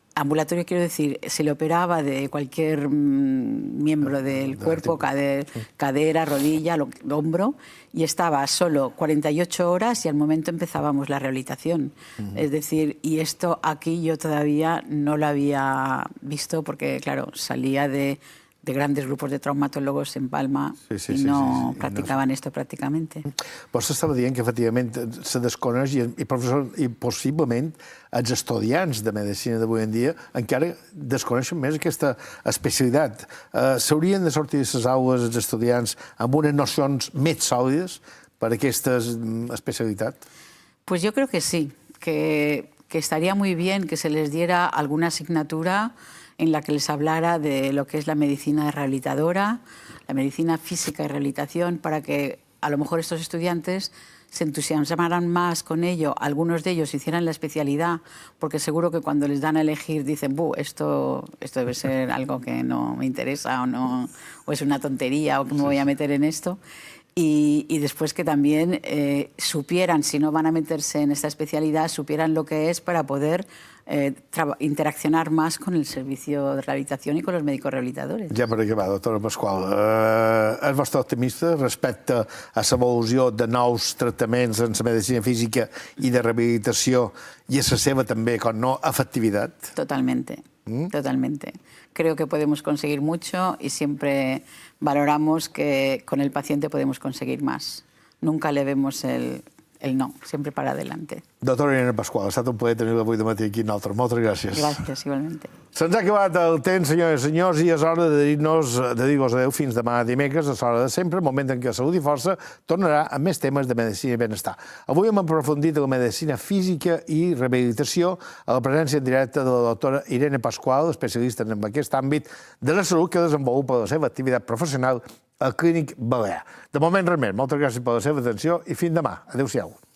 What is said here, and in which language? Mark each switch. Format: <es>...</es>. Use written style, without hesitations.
<es>Ambulatorio quiero decir, se le operaba de cualquier miembro del cuerpo, cadera, rodilla, hombro, y estaba solo 48 horas y al momento empezábamos la rehabilitación. Es decir, y esto aquí yo todavía no lo había visto porque, claro, salía de grandes grupos de traumatólogos en Palma</es> <ca>i no practicaven</ca> <es>esto</es> <ca>pràcticament. Vostè estava dient que efectivament se desconeix i possiblement els estudiants de medicina d'avui en dia encara desconeixen més aquesta especialitat. S'haurien de sortir de les aules els estudiants amb unes nocions més sòlides per a aquesta especialitat?</ca> <es>Pues yo creo que sí, que estaría muy bien que se les diera alguna asignatura en la que les hablara de lo que es la medicina rehabilitadora, la medicina física y rehabilitación, para que a lo mejor estos estudiantes se entusiasmaran más con ello, algunos de ellos hicieran la especialidad, porque seguro que cuando les dan a elegir dicen, esto debe ser algo que no me interesa o es una tontería o que me voy a meter en esto. y después que también supieran, si no van a meterse en esta especialidad, supieran lo que es para poder interaccionar más con el servicio de rehabilitación y con los médicos rehabilitadores.</es> <ca>Ja per acabar, doctora Pasqual, és vostè optimista respecte a l'evolució de nous tractaments en la medicina física i de rehabilitació i a la seva també, com no, efectivitat?</ca> <es>Totalmente, totalmente. Creo que podemos conseguir mucho y siempre valoramos que con el paciente podemos conseguir más. Nunca le vemos el no, siempre para adelante.</es> <ca>Doctora Irene Pasqual, ha estat un plaer tenir-la avui de matí aquí en nosaltres. Moltes gràcies. Gràcies,</ca> <es>igualmente.</es> <ca>Se'ns ha acabat el temps, senyores i senyors, i és hora de dir-vos adeu fins demà dimecres, a l'hora de sempre, el moment en què Salut i Força tornarà amb més temes de medicina i benestar. Avui hem aprofundit en la medicina física i rehabilitació a la presència en directe de la doctora Irene Pasqual, especialista en aquest àmbit de la salut que desenvolupa la seva activitat professional al Clínic Balear. De moment, res més. Moltes gràcies per la seva atenció i fins demà. Adéu-siau.</ca>